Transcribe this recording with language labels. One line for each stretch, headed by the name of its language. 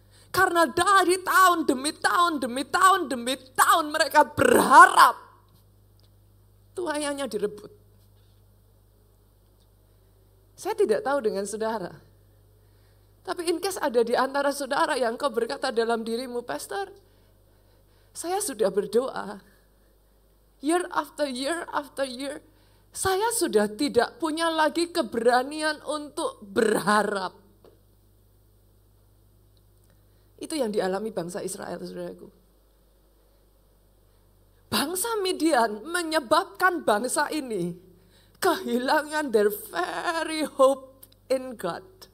Indonesian: Karena dari tahun demi tahun, demi tahun, demi tahun mereka berharap tuaiannya direbut. Saya tidak tahu dengan saudara. Tapi
English: in case
Indonesian: ada di antara saudara yang kau berkata dalam dirimu, Pastor, saya sudah berdoa.
English: Year after year after year.
Indonesian: Saya sudah tidak punya lagi keberanian untuk berharap. Itu yang dialami bangsa Israel, saudaraku. Bangsa Midian menyebabkan bangsa ini kehilangan
English: their very hope in God.